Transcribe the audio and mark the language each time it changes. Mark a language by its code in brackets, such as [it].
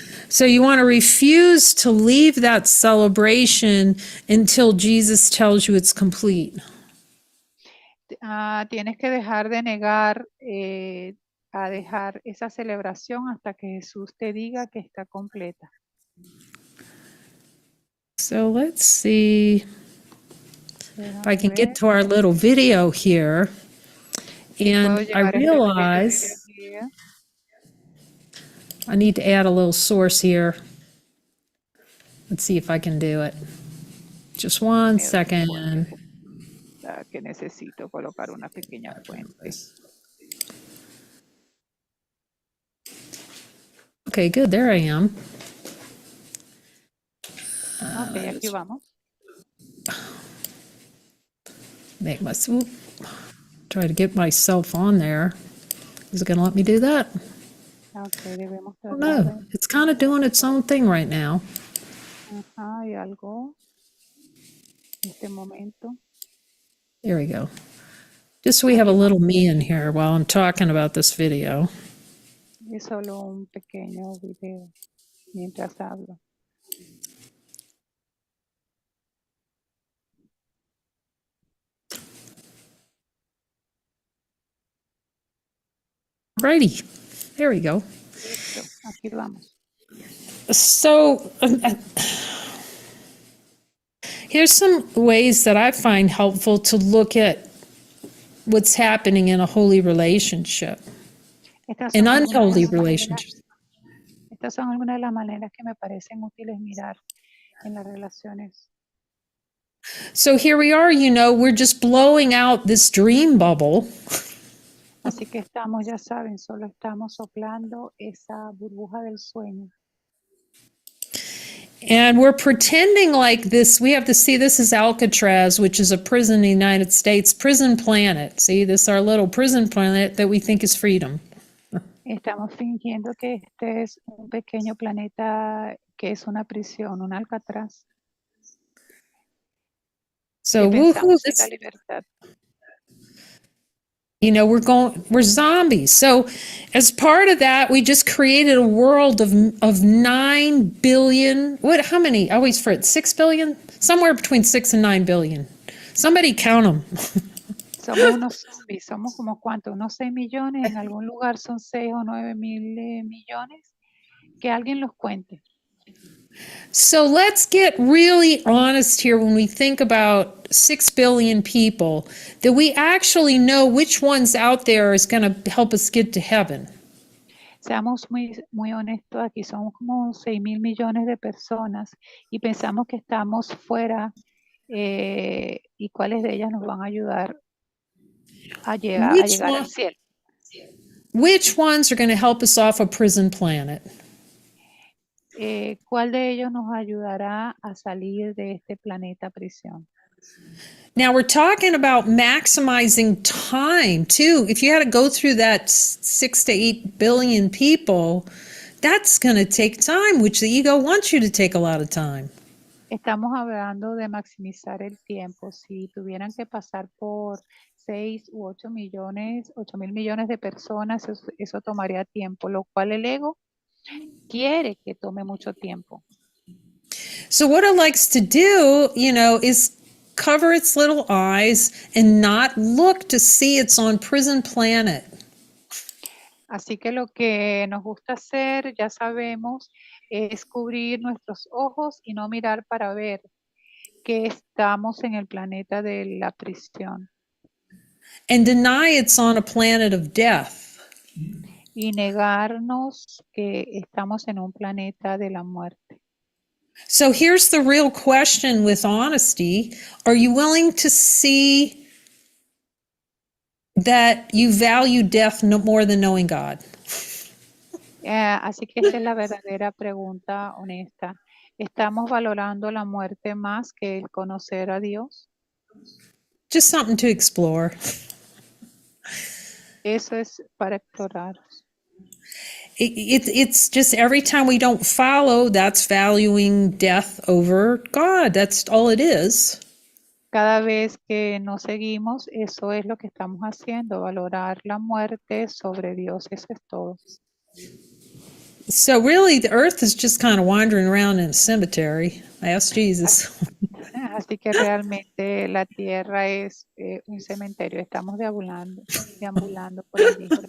[en] So you want to refuse to leave that celebration until Jesus tells you it's complete. [es] Tienes que dejar de negar a dejar esa celebración hasta que Jesús te diga que está completa. [en] So let's see if I can get to our little video here. And I realize I need to add a little source here. Let's see if I can do it. Just one second. [es] Que necesito colocar una pequeña fuente. [en] Okay, good. There I am. [es] Okay, aquí vamos. [en] Make my swoop. Try to get myself on there. Is it going to let me do that? [es] Okay, debemos [en] Oh, no, it's kind of doing its own thing right now. [es] Hay algo en este momento. [en] There we go. Just so we have a little me in here while I'm talking about this video. [es] Es solo un pequeño video mientras hablo. [en] Righty, there we go. [es] Listo, aquí vamos. [en] So here's some ways that I find helpful to look at what's happening in a holy relationship, [es] Estas [en] an [es] son algunas de [en] unholy [es] las maneras, [en] relationship. [es] estas son algunas de las maneras que me parecen útiles mirar en las relaciones. [en] So here we are, we're just blowing out this dream bubble. [es] Así que estamos, ya saben, solo estamos soplando esa burbuja del sueño. [en] And we're pretending like this. We have to see this is Alcatraz, which is a prison in the United States, prison planet. See, this is our little prison planet that we think is freedom. [es] Estamos fingiendo que este es un pequeño planeta que es una prisión, un Alcatraz, [en] So, [es] que woohoo, pensamos en la libertad. [en] we're zombies. So, as part of that, we just created a world of 9 billion. How many? I always forget. 6 billion? Somewhere between 6 and 9 billion. Somebody count them. [es] Somos unos zombies, somos como cuánto, unos 6 millones, en algún lugar son 6 o 9 mil millones, que alguien los cuente. [en] So let's get really honest here when we think about 6 billion people, that we actually know which ones out there is going to help us get to heaven. [es] Seamos muy honestos, aquí somos como 6 mil millones de personas y pensamos que estamos fuera y cuáles de ellas nos van a ayudar a llegar al cielo. [en] Which ones are going to help us off a prison planet? [es] ¿Cuál de ellos nos ayudará a salir de este planeta prisión? [en] Now we're talking about maximizing time too. If you had to go through that 6 to 8 billion people, that's going to take time, which the ego wants you to take a lot of time. [es] Estamos hablando de maximizar el tiempo. Si tuvieran que pasar por 6 u 8 millones, 8 mil millones de personas, eso tomaría tiempo, lo cual el ego quiere que tome mucho tiempo. [en] So what it likes to do, is cover its little eyes and not look to see it's on prison planet. [es] Así que lo que nos gusta hacer, ya sabemos, es cubrir nuestros ojos y no mirar para ver que estamos en el planeta de la prisión. [en] And deny it's on a planet of death. [es] Y negarnos que estamos en un planeta de la muerte. [en] So here's the real question with honesty. Are you willing to see that you value death no more than knowing God? [es] Así que esta es la verdadera pregunta honesta. ¿Estamos valorando la muerte más que el conocer a Dios? [en] Just something to explore. [es] Eso es para explorar. [en] It's just every time we don't follow, that's valuing death over God. That's all it is. [es] Cada vez que nos seguimos, eso es lo que estamos haciendo, valorar la muerte sobre Dios. Eso es todo. [en] So really, the earth is just kind of wandering around in a cemetery. Ask Jesus. [es] Así que realmente la tierra es un cementerio. Estamos deambulando por allí.